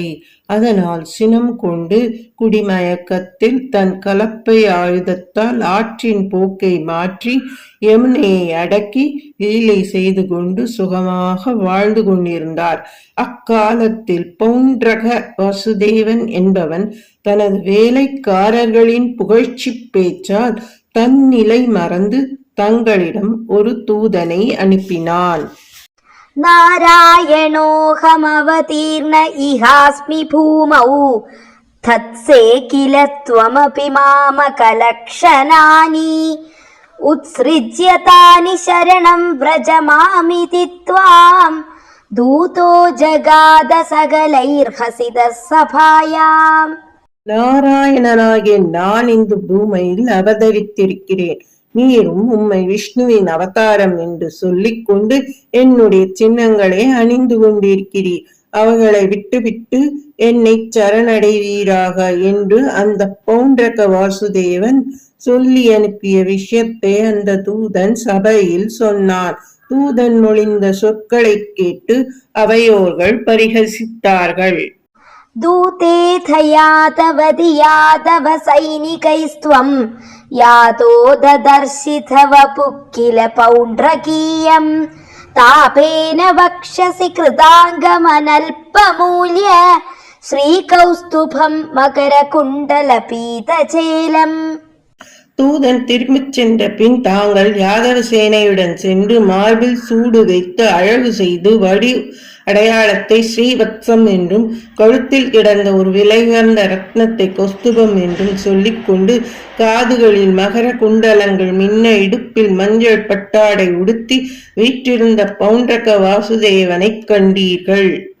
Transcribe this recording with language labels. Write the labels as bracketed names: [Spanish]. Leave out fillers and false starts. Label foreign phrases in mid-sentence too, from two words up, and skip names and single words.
[Tamil] அதனால் சினம் கொண்டு குடிமயக்கத்தில் தன் கலப்பை ஆயுதத்தால் ஆற்றின் போக்கை மாற்றி யமுனையை அடக்கி லீலை செய்து கொண்டு சுகமாக வாழ்ந்து கொண்டிருந்தார். அக்காலத்தில் பௌண்ட்ரக வாசுதேவன் என்பவன் தனது வேலைக்காரர்களின் புகழ்ச்சி பேச்சால் தன் நிலை மறந்து தங்களிடம் ஒரு தூதனை அனுப்பினான். [Sanskrit] नारायणोऽहमवतीर्ण इहास्मि भूमौ तत्से किल त्वमपि मामकलक्षणानि उत्सृज्य तानि शरणं व्रजमामिति त्वां दूतो जगाद सकलैर्हसितः सभायाम्. [Tamil] நாராயணனாகிய நான் இந்த பூமியில் அவதரித்திருக்கிறேன். நீரும் உம்மை விஷ்ணுவின் அவதாரம் என்று சொல்லிக் கொண்டு என்னுடைய சின்னங்களை அணிந்து கொண்டிருக்கிறீர். அவர்களை விட்டுவிட்டு என்னை சரணடைவீராக என்று அந்த பௌண்ட்ரக வாசுதேவன் சொல்லி அனுப்பிய விஷயத்தை அந்த தூதன் சபையில் சொன்னான். தூதன் மொழிந்த சொற்களை கேட்டு அவையோர்கள் பரிகசித்தார்கள். [Sanskrit] दूतेथ यातवति यातव सैनिकैस्त्वं यातो ददर्शिथ वपुः किल पौण्ड्रकीयं तापेन वक्षसि कृताङ्गमनल्पमूल्य श्रीकौस्तुभं मकरकुण्डलपीतचेलम्. [Tamil] தூதன் திரும்பிச் சென்ற பின் தாங்கள் யாதவ சேனையுடன் சென்று மார்பில் சூடு வைத்து அழகு செய்து வடி அடையாளத்தை ஸ்ரீவத்சம் என்றும் கழுத்தில் கிடந்த ஒரு விலையுயர்ந்த ரத்னத்தை கௌஸ்துபம் என்றும் சொல்லிக் கொண்டு காதுகளில் மகர குண்டலங்கள் மின்ன இடுப்பில் மஞ்சள் பட்டாடை உடுத்தி வீற்றிருந்த பௌண்ட்ரக வாசுதேவனை கண்டீர்கள்.